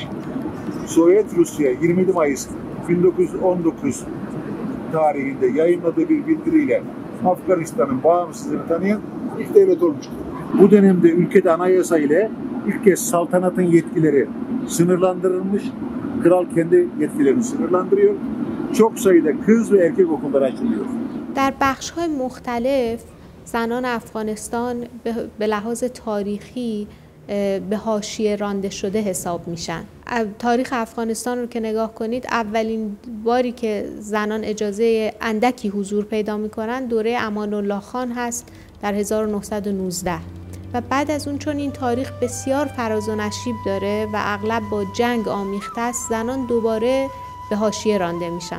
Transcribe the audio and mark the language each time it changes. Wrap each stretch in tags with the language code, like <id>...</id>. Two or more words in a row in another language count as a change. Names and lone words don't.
<tr>Sovyet Rusya 27 Mayıs 1919 tarihinde yayınladığı bir bildiriyle Afganistan'ın bağımsızlığını tanıyan ilk devlet olmuştur. Bu dönemde ülkede anayasa ile ilk kez saltanatın yetkileri sınırlandırılmış. Kral kendi yetkilerini sınırlandırıyor. Çok sayıda kız ve erkek okulları açılıyor.</tr> <fa>در بخش‌های مختلف زنان افغانستان به لحاظ تاریخی به حاشیه رانده شده حساب میشن. تاریخ افغانستان رو که نگاه کنید، اولین باری که زنان اجازه اندکی حضور پیدا میکنن دوره امان الله خان هست در 1919 و بعد از اون چون این تاریخ بسیار فراز و نشیب داره و اغلب با جنگ آمیخته است، زنان دوباره به حاشیه رانده میشن.</fa>